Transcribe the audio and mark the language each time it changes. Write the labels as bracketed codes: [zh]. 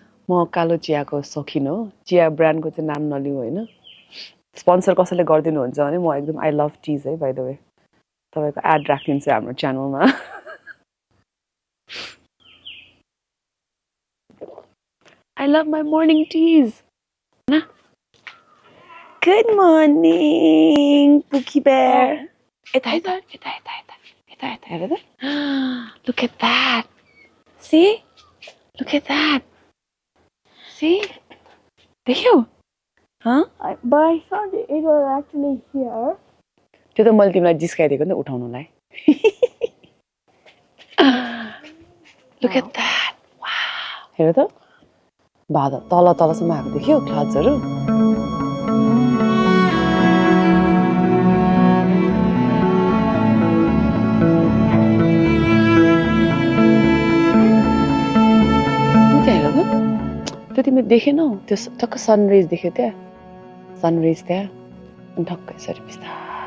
[ne] म कालो चियाको शौकीन हो चिया ब्रान्डको चाहिँ नाम नलिऊ हैन स्पोन्सर कसैले गर्दिनु हुन्छ भने म एकदम [en] I love teas [ne] है by the way तपाईको एड राखिदिन्छु हाम्रो च्यानलमा [en] I love my morning teas. Na? Good morning, Pookie Bear. Look at that. See? Look at that. See? देख्यौ? Huh? But I thought it was actually here. [ne] त्यो त मैले तिमीलाई जिस्काइदिएको नि त उठाउनुलाई [en] Look at that. Wow. [ne] हेर त बादल तल तलसम्म आएको देख्यौ क्लाउड्सहरु त्यो तिमीले देखेनौ त्यो टक्क सनराइज देख्यो त्यहाँ सनराइज त्यहाँ अनि ठक्क यसरी बिस्तारै